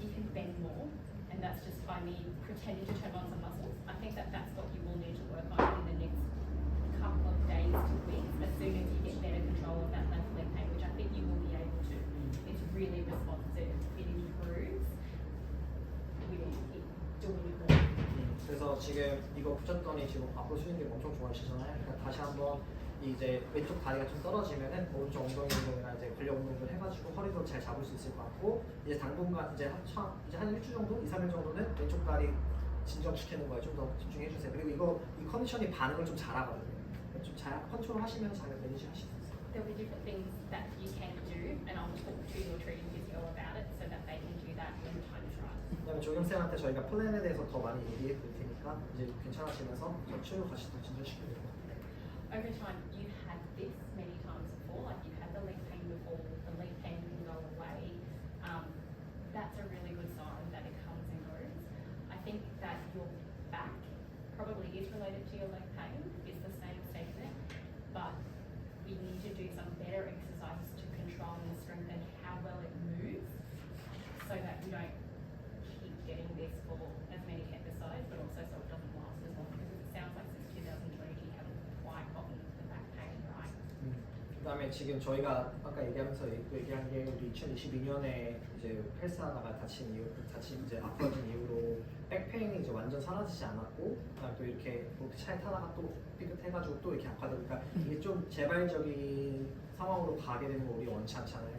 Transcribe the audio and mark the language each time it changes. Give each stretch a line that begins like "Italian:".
English: You can bend more, and that's just by me pretending to turn on some muscles. I think that that's what you will need to work on in the next couple of days to weeks. As soon as you get better control of that left leg pain, which I think you will be able to. It's really responsive. It improves. We need to keep doing it more.
Korean: 그래서 지금 이거 붙였더니 지금 앞으로 숙이는 게 엄청 좋아하시잖아요. 그러니까 다시 한번 이제 왼쪽 다리가 좀 떨어지면은 오른쪽 엉덩이 운동이나 이제 근력 운동을 해가지고 허리도 잘 잡을 수 있을 것 같고 이제 당분간 이제 한 일주일 정도, 2, 3일 정도는 왼쪽 다리 진정시키는 거에 좀 더 집중해 주세요. 그리고 이 컨디션이 반응을 좀 잘하거든요. 좀 잘 컨트롤 하시면 잘 매니지 하실 수 있어요.
English: There'll be different things that you can do, and I'll talk to your treating physio about it so that they can do that when the time is right.
Korean: 그다음에 조경쌤한테 저희가 플랜에 대해서 더 많이 얘기해 드릴 테니까 이제 괜찮아지면서 치료 다시 더 진전시키면 돼요.
English: Over time, you've had this many times before, like you've had the leg pain before, the leg pain can go away. That's a really good sign that it comes and goes. I think that your back probably is related to your leg pain, it's the same statement, but we need to do some better exercises to control and strengthen how well it moves so that you don't keep getting this for as many episodes, but also so it doesn't last as long, because it sounds like since 2020 you haven't quite gotten the back pain right.
Korean: 그다음에 지금 저희가 아까 얘기하면서 얘기한 게 우리 2022년에 이제 헬스하다가 다친 이제 아파진 이후로 백페인이 이제 완전 사라지지 않았고 그다음에 또 이렇게 차에 타다가 또 삐끗해가지고 또 이렇게 아파지니까 이게 좀 재발적인 상황으로 가게 되는 거 우리 원치 않잖아요.